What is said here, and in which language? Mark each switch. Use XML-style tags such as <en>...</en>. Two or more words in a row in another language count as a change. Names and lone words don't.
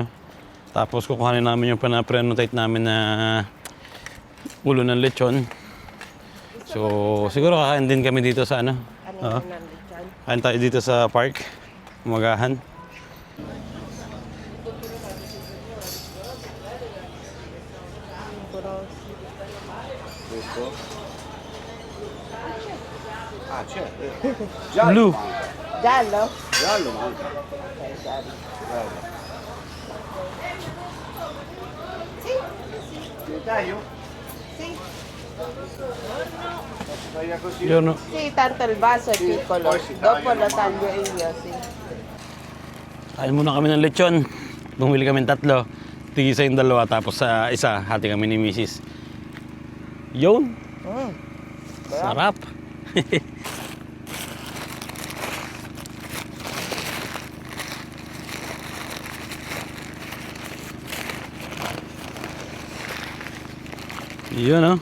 <tl>Tapos kukuhanin namin yung pinaprenotate namin na ulo ng lechon. So siguro kakain din kami dito sa Ano Oo. yun nandyan? Kain tayo dito sa park. Umagahan. Puro</tl> <it>Questo? Ah, c'è. Giallo Blue. manca. giallo? Giallo manca. Okay, giallo. Guarda. Ti taglio? Sì. Posso tagliare così?</it> <tl>Yun, no?</tl> <it>Sì, tanto il vaso è Sì, piccolo. poi si Dopo tagliano lo taglio io, sì.</it> <tl>Kain muna kami ng lechon. Bumili kami 3. Tigisa yung 2. Tapos sa isa, hati kami ni Mrs. Yun. Mm. Sarap. Yun, oh.</tl>